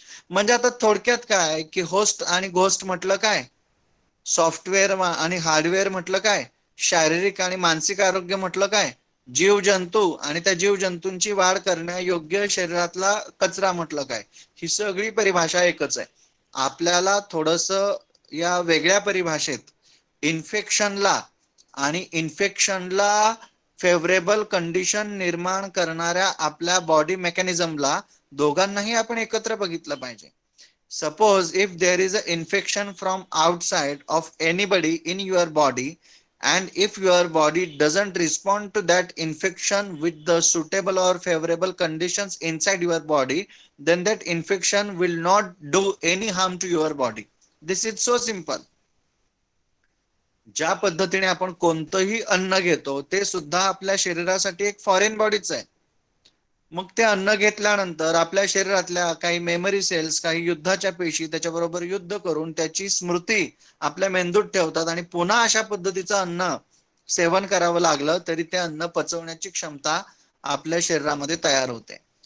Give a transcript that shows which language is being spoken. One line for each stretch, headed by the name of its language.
Marathi: म्हणजे आता थोडक्यात काय की होस्ट आणि घोस्ट म्हटलं काय, सॉफ्टवेअर आणि हार्डवेअर म्हटलं काय, शारीरिक आणि मानसिक आरोग्य म्हटलं काय, जीव जंतू आणि त्या जीव जंतूंची वाढ करण्यायोग्य शरीरातला कचरा म्हटलं काय, ही सगळी परिभाषा एकच आहे. आपल्याला थोडस या वेगळ्या परिभाषेत इन्फेक्शनला आणि इन्फेक्शनला फेवरेबल कंडिशन निर्माण करणाऱ्या आपल्या बॉडी मेकॅनिझमला दोघांनाही आपण एकत्र बघितलं पाहिजे.
English: Suppose if there is an infection from outside of anybody in your body, and if your body doesn't respond to that infection with the suitable or favorable conditions inside your body, then that infection will not do any harm to your body. This is so simple.
Marathi: ज्या पद्धतीने आपण कोणतंही अन्न घेतो ते सुद्धा आपल्या शरीरासाठी एक फॉरेन बॉडीच आहे. मग ते अन्न घेतल्यानंतर आपल्या शरीरातल्या काही मेमरी सेल्स, काही युद्धाच्या पेशी त्याच्याबरोबर युद्ध करून त्याची स्मृती आपल्या मेंदूत ठेवतात आणि पुन्हा अशा पद्धतीचं अन्न सेवन करावं लागलं तरी ते अन्न पचवण्याची क्षमता आपल्या शरीरामध्ये तयार होते.